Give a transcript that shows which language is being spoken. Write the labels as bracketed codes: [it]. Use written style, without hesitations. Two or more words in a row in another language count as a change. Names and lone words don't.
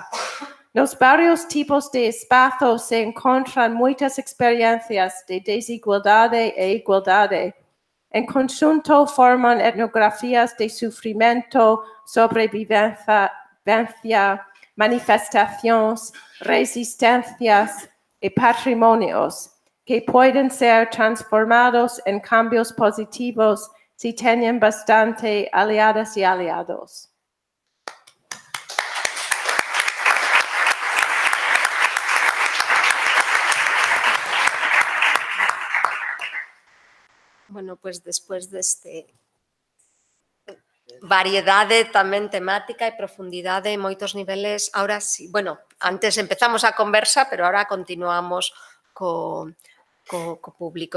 [pt] Nos vários tipos de espaços se encontram muitas experiências de desigualdade e igualdade. Em conjunto, formam etnografias de sofrimento, sobrevivência, manifestações, resistências e patrimônios, que podem ser transformados em cambios positivos se tenham bastante aliadas e aliados. [es] Bueno, pues después de [gl] variedade tamén temática e profundidade en moitos niveles, [es] ahora sí, bueno, [gl] antes empezamos a conversa, [es] pero ahora [gl] continuamos co público.